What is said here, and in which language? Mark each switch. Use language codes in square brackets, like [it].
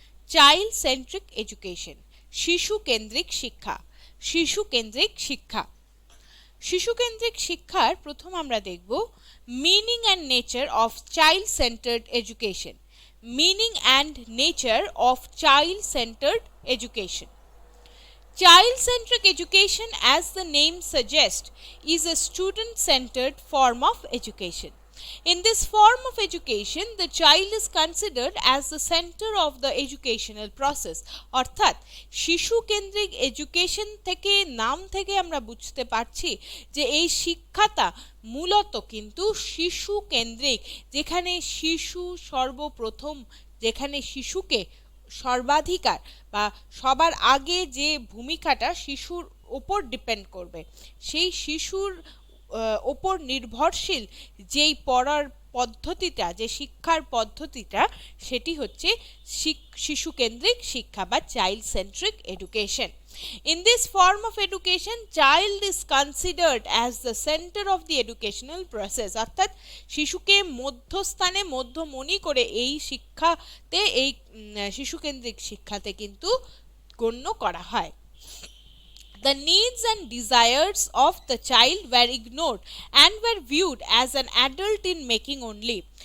[en] child centric education, [bn] শিশু কেন্দ্রিক শিক্ষা। শিশু কেন্দ্রিক শিক্ষা শিশু কেন্দ্রিক শিক্ষার প্রথম আমরা দেখব [en] Meaning and nature of child centred education. Meaning and nature of child centred education. Child-centric education, as the name suggests, is a student-centered form of education. In this form of education, the child is considered as the center of the educational process. [bn] অর্থাৎ শিশু কেন্দ্রিক education থেকে নাম থেকে আমরা বুঝতে পারছি যে এই শিক্ষাটা মূলত কিন্তু শিশু কেন্দ্রিক, যেখানে শিশু সর্বপ্রথম, যেখানে শিশুকে সর্বাধিকার বা সবার আগে যে ভূমিকাটা শিশুর ওপর ডিপেন্ড করবে, সেই শিশুর ওপর নির্ভরশীল যেই পড়ার পদ্ধতিটা, যে শিক্ষার পদ্ধতিটা, সেটি হচ্ছে শিশু কেন্দ্রিক শিক্ষা বা child centric education. [en] In this form of education, child is considered as the center of the educational process. [bn] অর্থাৎ শিশুকে মধ্যস্থানে, মধ্যমণি করে এই শিক্ষাতে, এই শিশুকেন্দ্রিক শিক্ষাতে কিন্তু গণ্য করা হয়. [en] The needs and desires of the child were ignored and were viewed as an adult in making only.